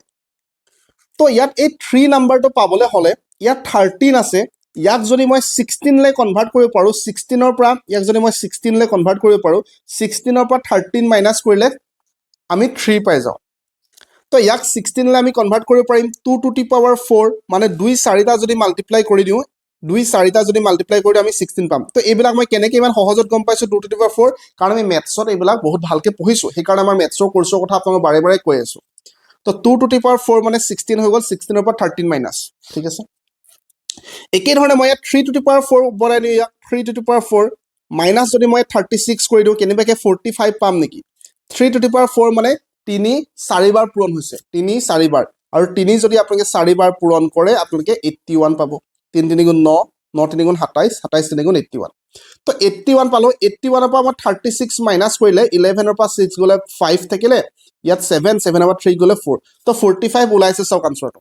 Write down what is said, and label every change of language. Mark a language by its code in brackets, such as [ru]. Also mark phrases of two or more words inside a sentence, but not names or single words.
[as] তো ইয়াত এই 3 নাম্বাৰটো পাবলৈ হ'লে ইয়াত 13 আছে, ইয়াক যদি মই 16লৈ কনভাৰ্ট কৰিব পাৰোঁ, 16ৰ পৰা ইয়াক যদি মই 16লৈ কনভাৰ্ট কৰিব পাৰোঁ, 16ৰ পৰা 13 মাইনাছ কৰিলে আমি 3 পাই যাওঁ। তো ইয়াক 16লৈ আমি কনভাৰ্ট কৰিব পাৰিম [en] 2 to the power 4, [as] মানে 2-4টা যদি মাল্টিপ্লাই কৰি দিওঁ, 2-4টা যদি মাল্টিপ্লাই কৰি দিওঁ আমি 16 পাম। তো এইবিলাক মই কেনেকৈ ইমান সহজত গম পাইছোঁ [en] 2 to the power 4? [as] কাৰণ আমি মেথছত এইবিলাক বহুত ভালকৈ পঢ়িছোঁ, সেইকাৰণে আমাৰ মেথছৰ কোৰ্চৰ কথা আপোনালোকক বাৰে বাৰে কৈ আছোঁ। তো [en] 2 to the power 4 [as] মানে 16 হৈ গ'ল, 16ৰ পৰা 13 মাইনাছ। ঠিক আছে, একেধৰণে মই ইয়াত [en] 3 to the power 4 [as] বনাই দিওঁ, ইয়াক [en] 3 to the power 4 [as] মাইনাছ যদি মই 36 কৰি দিওঁ, কেনেবাকৈ 45 পাম নেকি? [en] 3 to the power 4 [as] মানে 3-4 বাৰ পূৰণ হৈছে, 3-4 বাৰ, আৰু 3 যদি আপোনালোকে 4 বাৰ পূৰণ কৰে আপোনালোকে 81 পাব। 3 3 গুণ 9, 9 3 গুণ 27, 27 3 গুণ 81। তো 81 পালোঁ, 81ৰ পৰা মই 36 মাইনাছ কৰিলে 11ৰ পৰা 6 গ'লে 5 থাকিলে, ইয়াত 7, 7ৰ পৰা 3 গ'লে 4, তো 45 ওলাইছে চাওক আনচাৰটো।